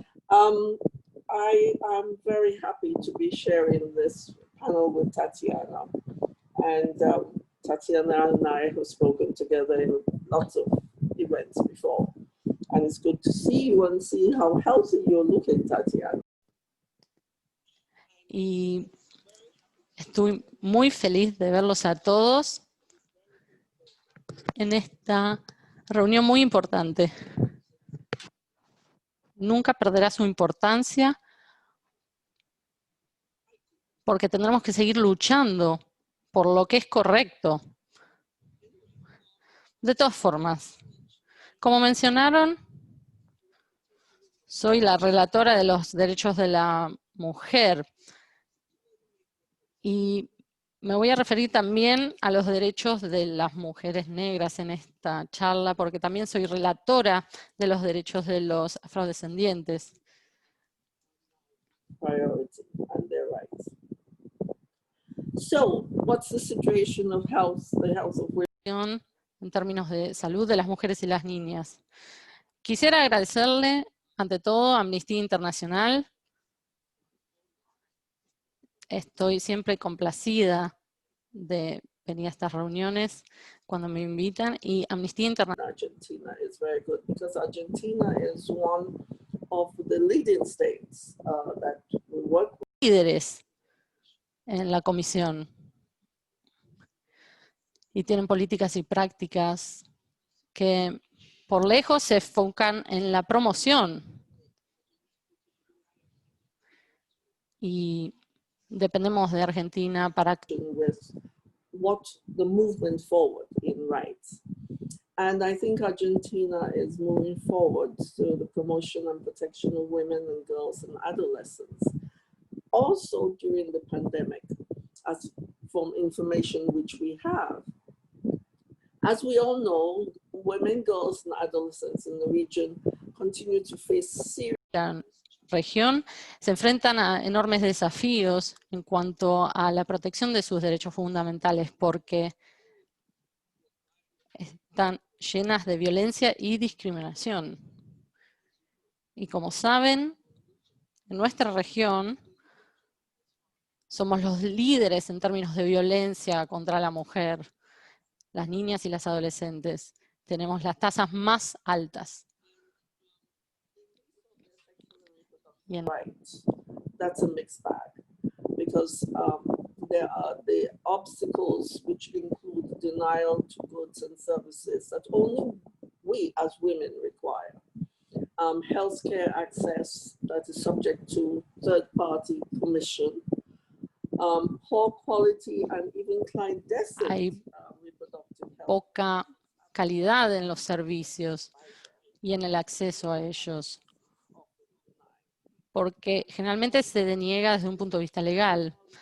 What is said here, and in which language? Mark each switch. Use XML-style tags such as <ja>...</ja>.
<en>I am very happy to be sharing this panel with Tatiana. And Tatiana and I have spoken together in lots of events before. And it's good to see you and see how healthy you're looking, Tatiana.</en> <es>Y estoy muy feliz de verlos a todos en esta reunión muy importante. Nunca perderá su importancia porque tendremos que seguir luchando por lo que es correcto. De todas formas, como mencionaron, soy la relatora de los derechos de la mujer y me voy a referir también a los derechos de las mujeres negras en esta charla, porque también soy relatora de los derechos de los afrodescendientes.</es> <en>Priority and their rights. So, what's the situation of health, the health of women?</en> <es>En términos de salud de las mujeres y las niñas. Quisiera agradecerle, ante todo, a Amnistía Internacional. Estoy siempre complacida de venir a estas reuniones cuando me invitan, y Amnistía Internacional.</es> <en>Argentina is very good because Argentina is one of the leading states that we work with.</en> <es>Líderes en la comisión y tienen políticas y prácticas que por lejos se enfocan en la promoción y dependemos de Argentina para</es> <en>what the movement forward in rights. And I think Argentina is moving forward to the promotion and protection of women and girls and adolescents. Also during the pandemic, as from information which we have. As we all know, women, girls and adolescents in the region continue to face serious</en> <es>región se enfrentan a enormes desafíos en cuanto a la protección de sus derechos fundamentales porque están llenas de violencia y discriminación. Y como saben, en nuestra región somos los líderes en términos de violencia contra la mujer, las niñas y las adolescentes. Tenemos las tasas más altas.</es> <en>Right. That's a mixed bag because there are the obstacles which include denial to goods and services that only we as women require. Healthcare access that is subject to third-party permission, poor quality and even clandestine reproductive health.</en> <es>Poca calidad en los servicios y en el acceso a ellos, porque generalmente se deniega desde un punto de vista legal.</es>